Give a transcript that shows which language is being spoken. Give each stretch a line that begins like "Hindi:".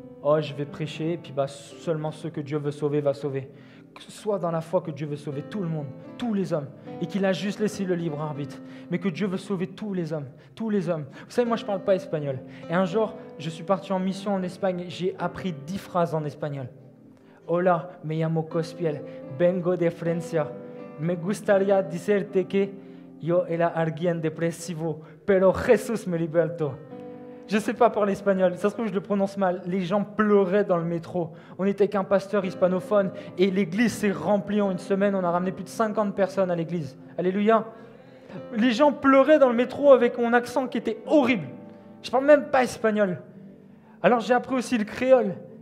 French: Oh, je vais prêcher, et puis seulement ceux que Dieu veut sauver va sauver. Sois dans la foi que Dieu veut sauver tout le monde, tous les hommes, et qu'il a juste laissé le libre arbitre, mais que Dieu veut sauver tous les hommes, tous les hommes. Vous savez, moi je ne parle pas espagnol, et un jour, je suis parti en mission en Espagne, j'ai appris 10 phrases en espagnol.
Spanish: Hola, me llamo Cospiel, vengo de Francia, me gustaría decirte que yo era alguien depresivo, pero Jesús me libertó.
French: Je ne sais pas parler espagnol, ça se trouve je le prononce mal. Les gens pleuraient dans le métro. On était avec un pasteur hispanophone et l'église s'est remplie en une semaine. On a ramené plus de 50 personnes à l'église. Alléluia. Les gens pleuraient dans le métro avec mon accent qui était horrible. Je ne parle même pas espagnol. Alors j'ai appris aussi le créole.